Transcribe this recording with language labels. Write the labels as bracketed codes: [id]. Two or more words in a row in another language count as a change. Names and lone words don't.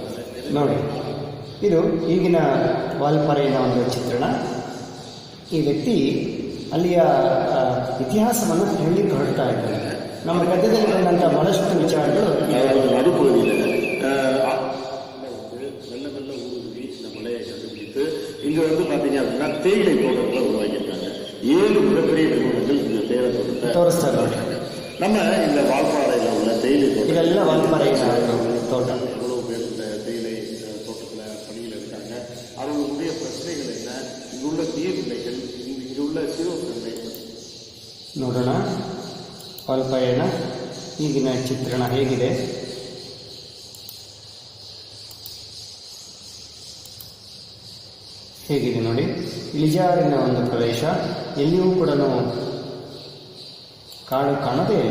[kn] ನೋಡಿ, ಇದು ಈಗಿನ ವಾಲ್ಪರೆಯ ಒಂದು ಚಿತ್ರಣ. ಈ ವ್ಯಕ್ತಿ ಅಲ್ಲಿಯ ಇತಿಹಾಸವನ್ನು ಹೇಳಲಿಕ್ಕೆ ಹೊರಡ್ತಾ ಇದ್ದಾರೆ. ನಮ್ಮ ಗದ್ಯದಲ್ಲಿ ಬಂದಂಥ ಬಹಳಷ್ಟು ವಿಚಾರಗಳು [ta] நடுப்பகுதியில் மெல்ல மெல்ல ஊடுருவி இந்த மலையை கண்டுபிடித்து இங்க பாத்தீங்க அப்படின்னா தேயிலை தோட்டங்களை உருவாக்கியிருக்காங்க. 7 மிகப்பெரிய நிறுவனங்கள் இந்த தேயிலை தோட்டத்தை [kn] ತೋರಿಸ್ತಾ ಇದ್ದಾರೆ. [ta] நம்ம இந்த வால்பாறையில் உள்ள தேயிலை தோட்டம், [kn] ಇದೆಲ್ಲ ವಾಲ್ಪರೆಯ ತೋಟ. [ta] எவ்வளவு பேர் இந்த தேயிலை தோட்டத்தில் பணியில் இருக்காங்க, அவர்களுடைய பிரச்சனைகள் என்ன, இங்குள்ள நீர்நிலைகள், இங்குள்ள சீரோத்தன்மை [kn] ನೋಡೋಣ. ವಾಲ್ಪರೆಯನ ಈಗಿನ ಚಿತ್ರಣ ಹೇಗಿದೆ. ಹೇಗಿದೆ ನೋಡಿ. ಇಳಿಜಾರಿನ ಒಂದು ಪ್ರದೇಶ, ಎಲ್ಲಿಯೂ ಕೂಡ ಕಾಡು ಕಾಣದೇ ಇಲ್ಲ.